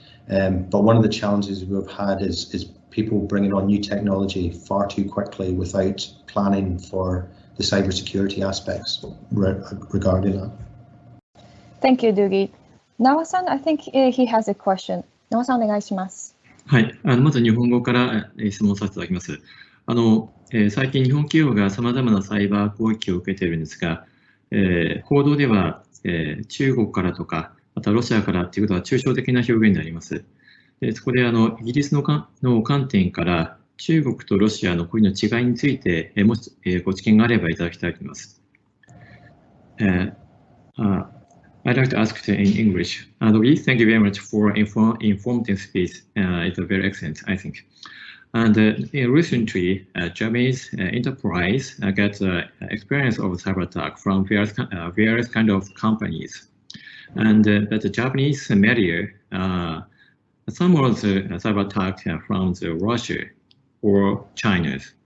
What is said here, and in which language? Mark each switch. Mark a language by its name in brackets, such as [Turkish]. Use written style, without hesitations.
[English] But one of the challenges we've had is people bringing on new technology far too quickly without planning for the cybersecurity aspects regarding that. Thank you, Dougie. Nawa-san, I think he has a question. [Japanese] Nawa-san, お願いします。はい、まず日本語から質問させていただきます。最近日本企業がさまざまなサイバー攻撃を受けているんですが、報道では、中国からとか、またロシアからということは抽象的な表現になります。そこでイギリスの観点から中国とロシアのこういうの違いについて、もしご知見があればいただきたいと思います。 [English] I'd like to ask in English. Dougie, thank you very much for informative speech. It's very excellent, I think. And recently, Japanese enterprise get experience of cyber attack from various kind of companies, and that the Japanese media, some of the cyber attack from the Russia or China.